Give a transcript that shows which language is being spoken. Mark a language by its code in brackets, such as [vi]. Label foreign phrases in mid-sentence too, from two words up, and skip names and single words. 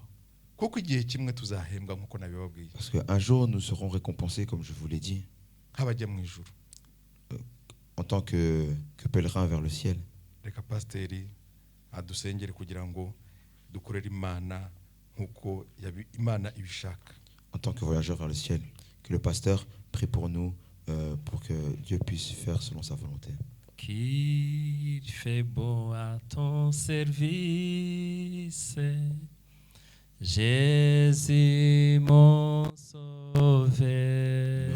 [rw] Kuko igihe kimwe tuzahembwa nkuko nabibabwiye, [fr] Parce qu'un jour nous serons récompensés, comme je vous l'ai dit, [rw] nk'abajya mu ijuru. [fr] en tant que pèlerins vers le ciel. [rw] Reka pasiteri adusengere kugira ngo dukorere Imana nkuko Imana ibishaka. [fr] En tant que voyageurs vers le ciel, que le pasteur prie pour nous pour que Dieu puisse faire selon sa volonté. Qu'il fait bon à ton service, Jésus mon sauveur.